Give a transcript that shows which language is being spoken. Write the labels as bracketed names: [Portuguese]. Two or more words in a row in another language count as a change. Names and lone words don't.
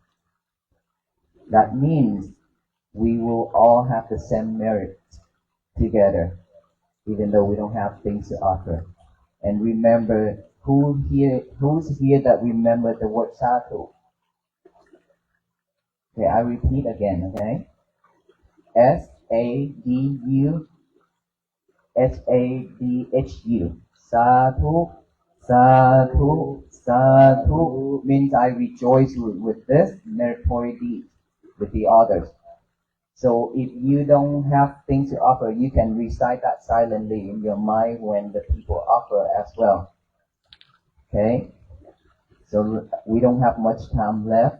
[English] That means we will all have the same merit together, even though we don't have things to offer. And remember, who's here that remember the word sadhu? Okay, I repeat again, okay? [Pali] SADU SADHU. Sadhu, sadhu, sadhu [English] means I rejoice with this meritorious deed with the others. So if you don't have things to offer, you can recite that silently in your mind when the people offer as well. Okay? So we don't have much time left.